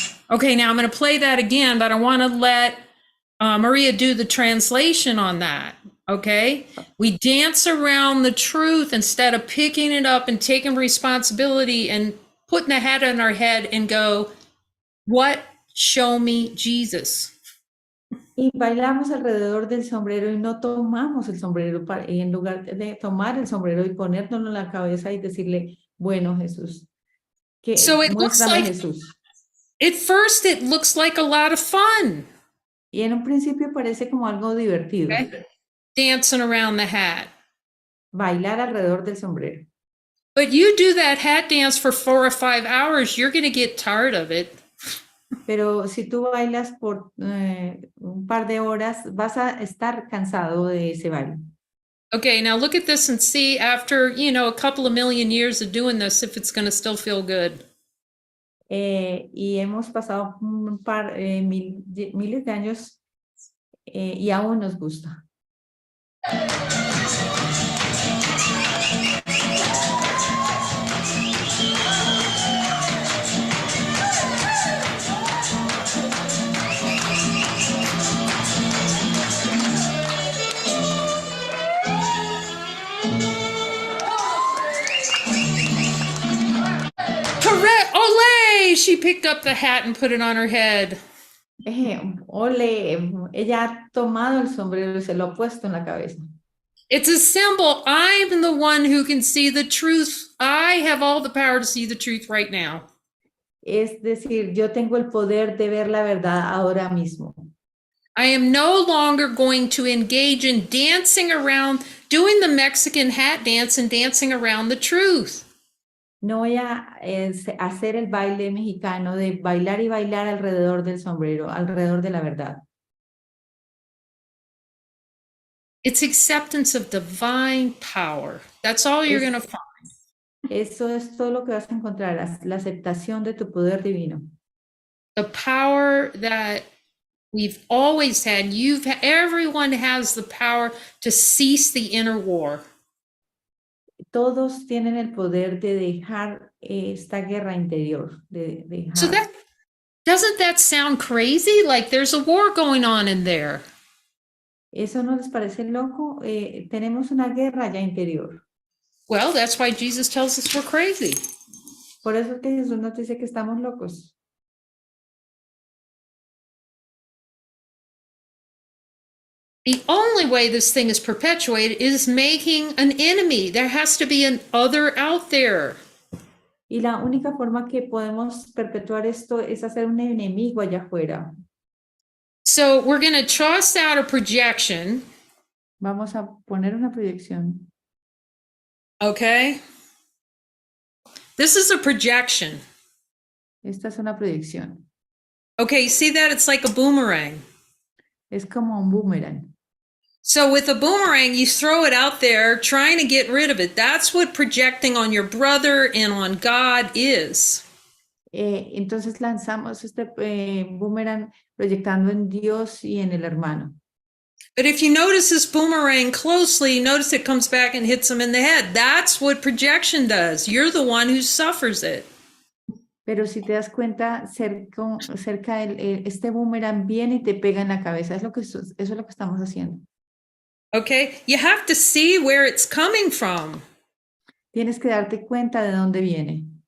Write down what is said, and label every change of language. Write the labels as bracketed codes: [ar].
[en] Okay, now I'm going to play that again, but I want to let Maria do the translation on that. Okay, we dance around the truth instead of picking it up and taking responsibility and putting the hat on our head and go, what? Show me Jesus. [es] Y bailamos alrededor del sombrero y no tomamos el sombrero en lugar de tomar el sombrero y ponérnoslo en la cabeza y decirle, bueno, Jesús, que [en] So it looks [es] muéstrame [en] like, [es] Jesús. [en] at first it looks like a lot of fun. [es] Y en un principio parece como algo divertido. [en] Okay? Dancing around the hat. [es] Bailar alrededor del sombrero. [en] But you do that hat dance for 4 or 5 hours, you're going to get tired of it. [es] Pero si tú bailas por un par de horas, vas a estar cansado de ese baile. [en] Okay, now look at this and see after, a couple of million years of doing this, if it's going to still feel good. [es] Y hemos pasado un par, miles de años y aún nos gusta. [en] Correct! Olé! She picked up the hat and put it on her head. [es] Ole, ella ha tomado el sombrero y se lo ha puesto en la cabeza. [en] It's a symbol. I'm the one who can see the truth. I have all the power to see the truth right now. [es] Es decir, yo tengo el poder de ver la verdad ahora mismo. [en] I am no longer going to engage in dancing around, doing the Mexican hat dance and dancing around the truth. [es] No voy a hacer el baile mexicano de bailar y bailar alrededor del sombrero, alrededor de la verdad. [en] It's acceptance of divine power. That's all you're going to find. [es] Eso es todo lo que vas a encontrar, la aceptación de tu poder divino. [en] The power that we've always had. Everyone has the power to cease the inner war. [es] Todos tienen el poder de dejar esta guerra interior, de dejar. [en] So doesn't that sound crazy? Like there's a war going on in there. [es] ¿Eso no les parece loco? Tenemos una guerra ya interior. [en] Well, that's why Jesus tells us we're crazy. [es] Por eso es que Jesús nos dice que estamos locos. [en] The only way this thing is perpetuated is making an enemy. There has to be an other out there. [es] Y la única forma que podemos perpetuar esto es hacer un enemigo allá afuera. [en] So we're going to toss out a projection. [es] Vamos a poner una proyección. [en] Okay. This is a projection. [es] Esta es una proyección. [en] Okay, see that? It's like a boomerang. [es] Es como un boomerang. [en] So with a boomerang, you throw it out there trying to get rid of it. That's what projecting on your brother and on God is. [es] Entonces lanzamos este boomerang proyectando en Dios y en el hermano. [en] But if you notice this boomerang closely, notice it comes back and hits him in the head. That's what projection does. You're the one who suffers it. [es] Pero si te das cuenta, cerca este boomerang viene y te pega en la cabeza. Eso es lo que estamos haciendo. [en] Okay, you have to see where it's coming from. [es] Tienes que darte cuenta de dónde viene.